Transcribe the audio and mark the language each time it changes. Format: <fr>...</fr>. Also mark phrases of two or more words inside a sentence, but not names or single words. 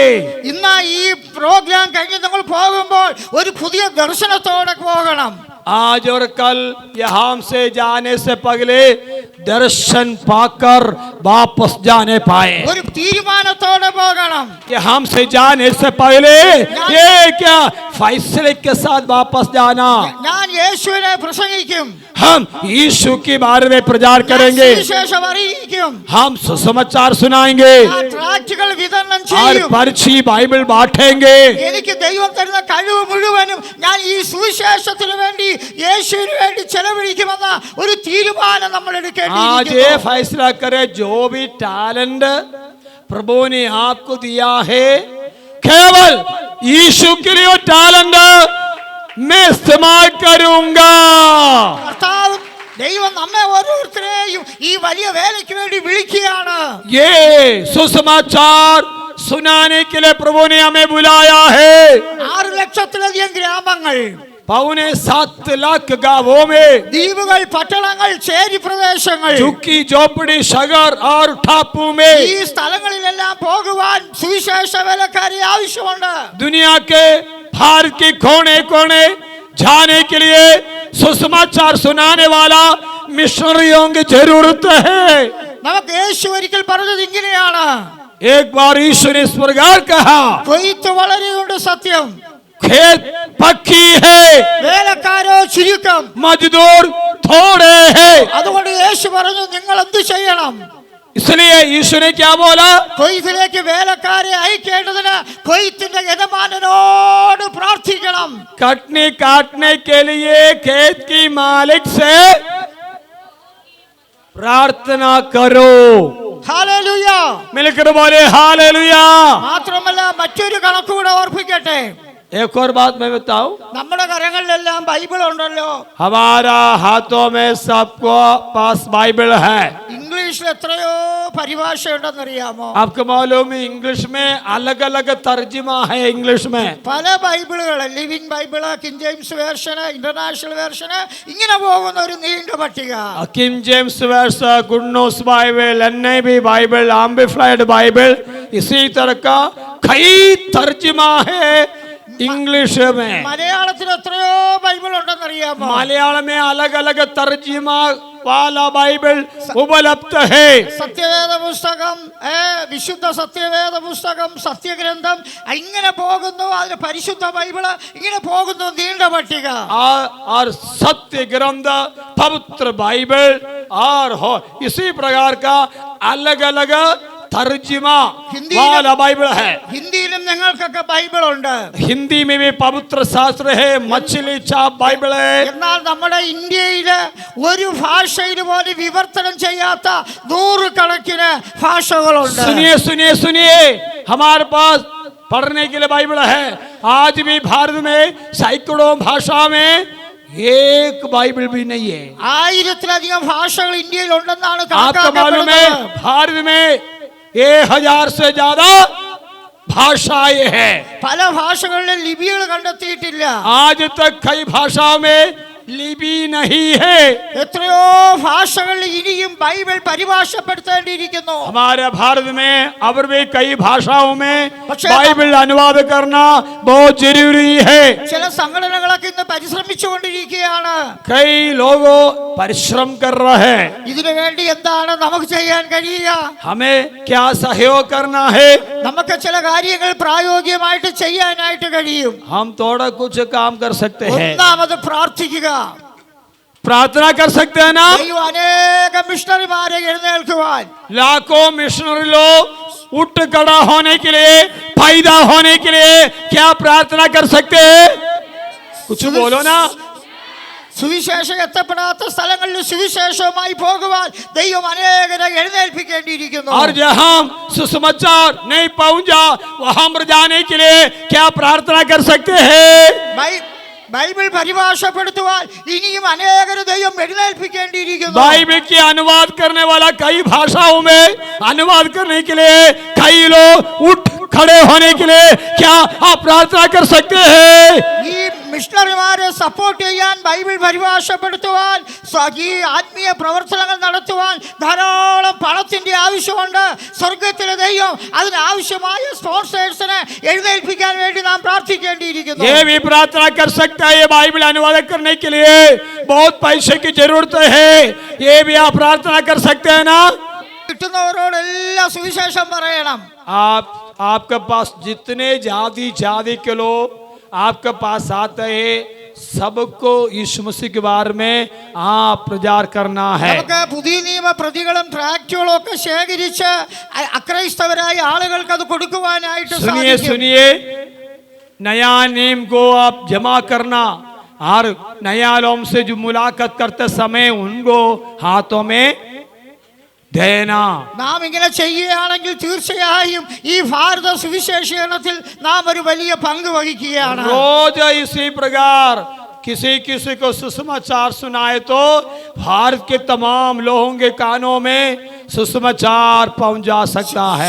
<ml>ഇന്ന് ഈ പ്രോഗ്രാം കഴിഞ്ഞ് നമ്മൾ പോകുമ്പോൾ ഒരു പുതിയ ദർശനത്തോടെ പോകണം.</ml> <hi>आज और कल यहाँ से जाने से पहले दर्शन पाकर वापस जाने पाए।</hi> <ml>ഒരു തീരുമാനത്തോടെ പോകണം.</ml> <hi>यहाँ से जाने से पहले ये क्या फैसले के साथ वापस जाना।</hi> <ml>ഞാൻ യേശുവിനെ പ്രസംഗിക്കും,</ml> <hi>हम यीशु के बारे में प्रचार करेंगे,</hi> <ml>സുവിശേഷം അറിയിക്കും,</ml> <hi>हम सुसमाचार सुनाएंगे</hi> <ml>ഞാൻ ട്രാക്റ്റുകൾ വിതരണം</ml> <hi>और</hi> <ml>ചെയ്യും.</ml> <hi>पर्ची बाइबल बांटेंगे।</hi> <ml>എനിക്ക് ദൈവം തരുന്ന കഴിവ് മുഴുവനും ഞാൻ ഈ സുവിശേഷത്തിന് വേണ്ടി, യേശുവിന് വേണ്ടി ചെലവഴിക്കുമെന്ന ഒരു തീരുമാനം നമ്മൾ</ml> <hi>आज</hi> <ml>എടുക്കേണ്ടിയിരിക്കുന്നു.</ml> <hi>ये फैसला करें जो भी टैलेंट प्रभु ने आपको दिया है केवल यीशु के लिए टैलेंट मैं इस्तेमाल करूंगा।</hi> <ml>കർത്താവ് ദൈവം നമ്മെ ഓരോരുത്തരെയും ഈ വലിയ വേലയ്ക്ക് വേണ്ടി വിളിക്കുകയാണ്.</ml> <hi>ये सुसमाचार सुनाने के लिए प्रभु ने हमें बुलाया है।</hi> <ml>6,00,000-ലധികം ഗ്രാമങ്ങൾ,</ml> <hi>7.25 गांवों में</hi> <ml>ദ്വീപുകൾ, പട്ടണങ്ങൾ, ചേരി പ്രദേശങ്ങൾ,</ml> <hi>झुग्गी झोपड़ी शहर और टापू</hi> <ml>ഈ</ml> <hi>में</hi> <ml>സ്ഥലങ്ങളിലെല്ലാം പോകുവാൻ സുവിശേഷ വേലക്കാരെ ആവശ്യമുണ്ട്.</ml> <hi>दुनिया के भारत के कोने कोने जाने के लिए सुसमाचार सुनाने वाला मिशनरियों की जरूरत है।</hi> <ml>നമുക്ക് യേശു ഒരിക്കൽ പറഞ്ഞത് ഇങ്ങനെയാണ്,</ml> <hi>एक बार यीशु ने इस प्रकार कहा,</hi> <ml>കൊയ്ത്ത് വളരെയുണ്ട് സത്യം,</ml> <hi>खेत पक्की है,</hi> <ml>വേലക്കാരോ ചുരുക്കം.</ml> <hi>मजदूर थोड़े हैं।</hi> <ml>അതുകൊണ്ട് യേശു പറഞ്ഞു നിങ്ങൾ എന്ത് ചെയ്യണം?</ml> <hi>इसलिए यीशु ने क्या बोला?</hi> <ml>കൊയ്ത്തിലേക്ക് വേലക്കാരെ അയക്കേണ്ടതിന് കൊയ്ത്തിന്റെ യജമാനനോട് പ്രാർത്ഥിക്കണം.</ml> <hi>कटनी काटने के लिए खेत की मालिक से प्रार्थना करो।</hi> <ml>ഹല്ലേലൂയ.</ml> <hi>मिलकर बोले हालेलुया।</hi> <ml>മാത്രമല്ല മറ്റൊരു കണക്കുകൂടെ ഓർപ്പിക്കട്ടെ.</ml> <hi>एक और बात मैं बताऊं,</hi> <ml>നമ്മുടെ കരങ്ങളിലെല്ലാം ബൈബിൾ ഉണ്ടല്ലോ.</ml> <hi>हमारा हाथों में सबको पास बाइबल है।</hi> <ml>ഇംഗ്ലീഷ് ഇംഗ്ലീഷിൽ എത്രയോ പരിഭാഷയുണ്ടെന്നറിയാമോ?</ml> <hi>आपको मालूम है इंग्लिश में अलग अलग तर्जुमा है इंग्लिश में.</hi> <ml>പല ബൈബിളുകൾ, ലിവിംഗ് ബൈബിള്, കിങ് ജെയിംസ് വേർഷന്, ഇന്റർനാഷണൽ വേർഷന്, ഇങ്ങനെ പോകുന്ന ഒരു നീണ്ട പട്ടിക.</ml> <hi>किंग जेम्स वर्स, गुड न्यूज बाइबल, एनआईवी बाइबल, एम्प्लीफाइड बाइबल, इसी तरह का कई तर्जुमा है इंग्लिश में.</hi> <ml>മലയാളത്തിൽ എത്രയോ ബൈബിൾ ഉണ്ടെന്നറിയാമോ?</ml> <hi>मलयालम में अलग अलग तर्जुमा वाला बाइबल उपलब्ध है.</hi> <ml>സത്യവേദ പുസ്തകം, വിശുദ്ധ സത്യവേദ പുസ്തകം, സത്യഗ്രന്ഥം, ഇങ്ങനെ പോകുന്നു. അതിന് പരിശുദ്ധ ബൈബിള്, ഇങ്ങനെ പോകുന്നു നീണ്ട പട്ടിക.</ml> <hi>और सत्य ग्रंथ पवित्र बाइबल और इसी प्रकार का अलग अलग तर्जुमा वाला बाइबल है.</hi> <ml>ഹിന്ദിയിലും ഞങ്ങൾക്കൊക്കെ ബൈബിൾ ഉണ്ട്.</ml> <hi>हिंदी में भी पवित्र शास्त्र है, मछली छाप बाइबल है.</hi> <ml>എന്നാൽ നമ്മുടെ ഇന്ത്യയില് ഒരു ഭാഷയിൽ പോലും വിവർത്തനം ചെയ്യാത്ത നൂറുകണക്കിന് ഭാഷകളുണ്ട്.</ml> <hi>सुनिए सुनिए सुनिए, हमारे पास पढ़ने के लिए बाइबल है. आज भी भारत में सैकड़ों भाषा में एक बाइबल भी नहीं है.</hi> <ml>ആയിരത്തിലധികം ഭാഷകൾ ഇന്ത്യയിൽ ഉണ്ടെന്നാണ്</ml> <hi>आपको मालूम है</hi> <ml>കണക്കാക്കപ്പെടുന്നത്.</ml> <hi>भारत में 1000 से ज्यादा भाषाएं हैं.</hi> <ml>പല ഭാഷകളിലും ലിപികൾ കണ്ടെത്തിയിട്ടില്ല.</ml> <hi>आज तक कई भाषाओं में लिपि नहीं है.</hi> <ml>എത്രയോ ഭാഷകളിൽ ഇനിയും ബൈബിൾ പരിഭാഷപ്പെടുത്തേണ്ടിയിരിക്കുന്നു.</ml> <hi>हमारे भारत में और भी कई भाषाओं में</hi> <ml>പക്ഷേ</ml> <hi>बाइबल अनुवाद करना बहुत जरूरी है.</hi> <ml>ചില സംഘടനകളൊക്കെ ഇന്ന് പരിശ്രമിച്ചുകൊണ്ടിരിക്കുകയാണ്.</ml> <hi>कई लोग परिश्रम कर रहे हैं.</hi> <ml>ഇതിനു വേണ്ടി എന്താണ് നമുക്ക് ചെയ്യാൻ കഴിയുക?</ml> <hi>हमें क्या सहयोग करना है?</hi> <ml>നമുക്ക് ചില കാര്യങ്ങൾ പ്രായോഗികമായിട്ട് ചെയ്യാനായിട്ട് കഴിയും.</ml> <hi>हम थोड़ा कुछ काम कर सकते हैं.</hi> <ml>ഒന്നാമത് പ്രാർത്ഥിക്കുക.</ml> <hi>प्रार्थना कर सकते हैं ना.</hi> <ml>ദൈവം അനേകം മിഷണറിമാരെ എഴുന്നേൽക്കുവാൻ,</ml> <hi>लाखों मिशनरी लोग उठ खड़ा होने के लिए, पैदा होने के लिए क्या प्रार्थना कर सकते हैं? कुछ बोलो ना.</hi> <ml>സുവിശേഷം എത്തപ്പെടാത്ത സ്ഥലങ്ങളിൽ സുവിശേഷവുമായി പോകുവാൻ ദൈവം അനേകരെ എഴുന്നേൽപ്പിക്കേണ്ടിയിരിക്കുന്നു.</ml> <hi>और जहां सुसमाचार नहीं पहुंचा वहां पर जाने के लिए क्या प्रार्थना कर सकते हैं?</hi> <ml>ബൈബിൾ പരിഭാഷപ്പെടുത്തുവാൻ ഇനിയും അനേകരെ ദൈവം എഴുന്നേൽപ്പിക്കേണ്ടിയിരിക്കുന്നു.</ml> <hi>बाइबल के अनुवाद करने वाला कई भाषाओं में अनुवाद करने के लिए कई लोग उठ खड़े होने के लिए क्या आप प्रार्थना कर सकते हैं?</hi> <ml>ഈ മിഷണറിമാരെ സപ്പോർട്ട് ചെയ്യാൻ, ബൈബിൾ പരിഭാഷപ്പെടുത്തുവാൻ, ഈ ആത്മീയ പ്രവർത്തനങ്ങൾ നടത്തുവാൻ ധാരാളം പണത്തിന്റെ ആവശ്യമുണ്ട്. സ്വർഗത്തിലെ ദൈവം അതിനാവശ്യമായ സ്പോൺസേഴ്സിനെ എഴുന്നേൽപ്പിക്കാൻ വേണ്ടി നാം പ്രാർത്ഥിക്കേണ്ടിയിരിക്കുന്നു.</ml> <hi>ये भी प्रार्थना कर सकता है. ये बाइबल अनुवाद करने के लिए बहुत पैसे की जरूरत है. ये भी आप प्रार्थना कर सकते हैं ना.</hi> <ml>കിട്ടുന്നവരോടെല്ലാം സുവിശേഷം പറയണം.</ml> <hi>आपके पास जितने जाति के लोग आपके पास आते हैं सबको यीशु मसीह के बारे में आप प्रचार करना है.</hi> <ml>നമുക്ക് പുതിയ നിയമ പ്രതികളും ട്രാക്റ്റുകളും ഒക്കെ ശേഖരിച്ച് അക്രൈസ്തവരായ ആളുകൾക്ക് അത് കൊടുക്കുവാനായിട്ട്</ml> <hi>सुनिए</hi> <ml>സാധിക്കും.</ml> <hi>सुनिए, नया नियम को आप जमा करना और नया लोगों से जो मुलाकात करते समय उनको हाथों में देना.</hi> <ml>നാം ഇങ്ങനെ ചെയ്യുകയാണെങ്കിൽ തീർച്ചയായും ഈ ഭാരത സുവിശേഷീകരണത്തിൽ നാം ഒരു വലിയ പങ്ക് വഹിക്കുകയാണ്.</ml> <hi>रोज इसी प्रकार किसी किसी को सुसमाचार सुनाए तो भारत के तमाम लोगों के कानों में सुसमाचार पहुंच जा सकता है.</hi>